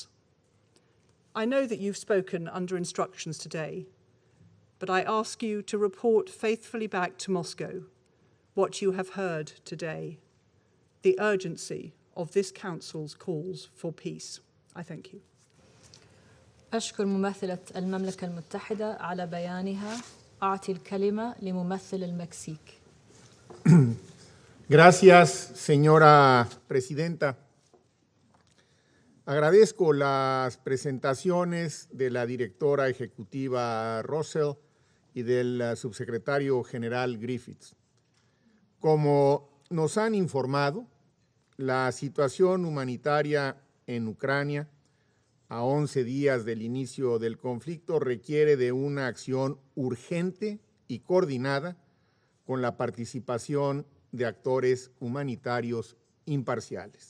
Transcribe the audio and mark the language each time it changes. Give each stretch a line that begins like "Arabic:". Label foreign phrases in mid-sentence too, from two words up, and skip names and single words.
English: I know that you've spoken under instructions today, but I ask you to report faithfully back to Moscow what you have heard today, the urgency of this Council's calls for peace. I thank you.
Arabic: أشكر ممثلة المملكة المتحدة على بيانها. أعطي الكلمة لممثل المكسيك.
Spanish: Gracias, señora presidenta. Agradezco las presentaciones de la directora ejecutiva Russell y del subsecretario general Griffiths. Como nos han informado, la situación humanitaria en Ucrania, a 11 días del inicio del conflicto, requiere de una acción urgente y coordinada con la participación de actores humanitarios imparciales.